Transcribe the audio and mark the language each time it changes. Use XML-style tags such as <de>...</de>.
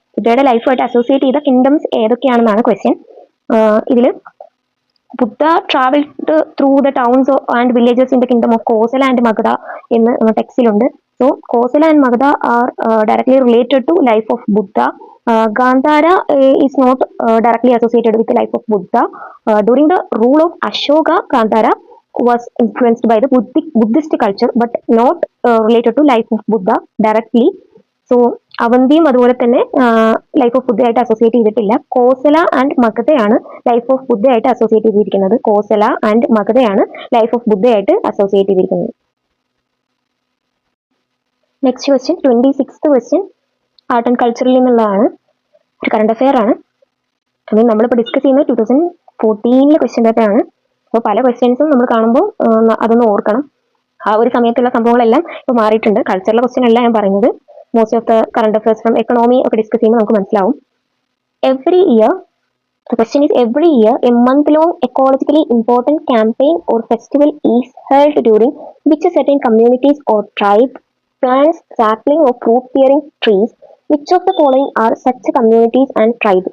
<ml>ബുദ്ധയുടെ ലൈഫായിട്ട് associate ചെയ്ത kingdoms ഏതൊക്കെയാണെന്നാണ് question. ഇതിൽ</ml> <en>Buddha travelled through the towns and villages in the kingdom of Kosala and Magadha</en> <ml>എന്ന് ടെക്സ്റ്റിലുണ്ട്.</ml> <en>So Kosala and Magadha are directly related to life of Buddha. Gandhara is not directly associated with the life of Buddha. During the rule of Ashoka, Gandhara was influenced by the Buddhist culture but not related to life of Buddha directly.</en> <ml>So അവന്തിയും അതുപോലെ തന്നെ life of ബുദ്ധയായിട്ട് associate ചെയ്തിട്ടില്ല. Kosala and മഗധയാണ് life of ബുദ്ധയായിട്ട് associate ചെയ്തിരിക്കുന്നത്. Kosala and മഗധയാണ് life of ബുദ്ധയായിട്ട് associate ചെയ്തിരിക്കുന്നത്. Next question 26th question art and കൾച്ചറിൽ നിന്നുള്ളതാണ്. ഒരു current affair ആണ്. അത് നമ്മളിപ്പോൾ ഡിസ്കസ് ചെയ്യുന്നത് 2014 ക്വസ്റ്റ്യൻ പേപ്പറാണ്. അപ്പോൾ പല ക്വസ്റ്റ്യൻസും നമ്മൾ കാണുമ്പോൾ അതൊന്ന് ഓർക്കണം. ആ ഒരു സമയത്തുള്ള സംഭവങ്ങളെല്ലാം ഇപ്പോൾ മാറിയിട്ടുണ്ട്. കൾച്ചറിലെ ക്വസ്റ്റ്യൻ അല്ല ഞാൻ പറയുന്നത്.</ml> <en>most of the current affairs from</en> <ml>economy ഒക്കെ ഡിസ്കസ് ചെയ്യുമ്പോൾ നമുക്ക് മനസ്സിലാവും.</ml> <en>Every year the question is every year a month-long ecologically important campaign or festival is held during which certain communities or tribe plants sapling or fruit-bearing trees. Which of the following are such communities and tribes?</en>